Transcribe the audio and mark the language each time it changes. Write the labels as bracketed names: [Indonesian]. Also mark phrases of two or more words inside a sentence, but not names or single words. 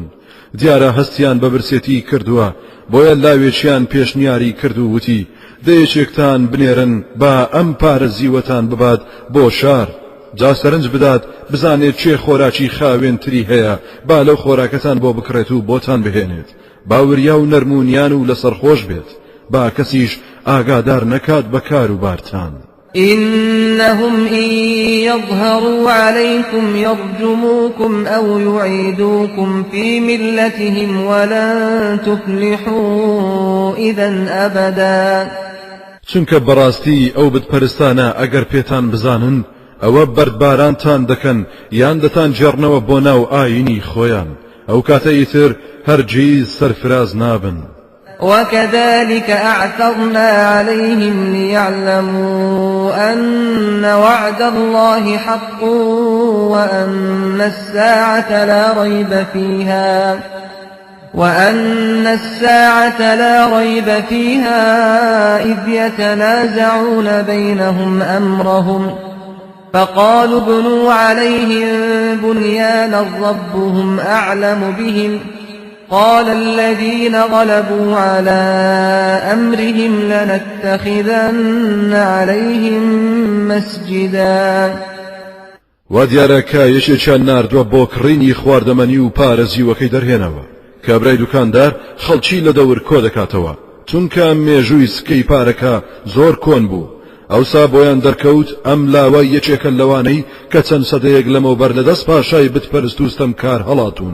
[Central Kurdish] دیارە هەستیان بە برسێتی کردووە بۆیە لاوێکیان پێشنیاری کرد و وتی دەیەکێکتان بنێرن با ئەم پارە زیوەتان ببات بۆ شار جا سەرنج بدات بزانێت چێ خۆراکی خاوێنتری هەیە با لەو خۆراکەتان بۆ بکڕێت و بۆتان بهێنێت باوریا و نەرمونیان و لەسەر خۆش بێت با کەسیش ئاگادار نەکات بەکار و بارتان. [Arabic] إنهم إن يظهروا عليكم يرجموكم أو يعيدوكم في ملتهم ولن تفلحوا إذا أبدا. [Central Kurdish] چونکە بەڕاستی ئەو بتپەرستانە ئەگەر پێتان بزانن ئەوە بەردبارانتان دەکەن یان دەتان جێڕنەوە بۆ ناو ئاینی خۆیان ئەو کاتە ئیتر هەرگیز سەرفراز نابن. [Arabic] وكذلك أعثرنا عليهم ليعلموا أن وعد الله حق وأن الساعة لا ريب فيها إذ يتنازعون بينهم أمرهم فقالوا ابنوا عليهم بنيانا ربهم أعلم بهم قال الذين غلبوا على أمرهم لنتخذن عليهم مسجدا. [Central Kurdish] ودیارەکە یەکێکیان ناردووە بۆ کڕینی خواردەمەنی و پارێزیوەکەی دەرهێنەوە کە برای دوکاندار خەڵکی لە دەور کۆ دەکاتەوە چونکە مێژووی سکەی پارەکە زۆر کۆن بوو. ئەوسا بۆیان دەرکەوت ئەم لاوە یەکێکە لەوانەی کە چەند سەدەیەک لەمەوبەر لەدەست پاشای بتپەرست و ستەمکار هەڵاتون.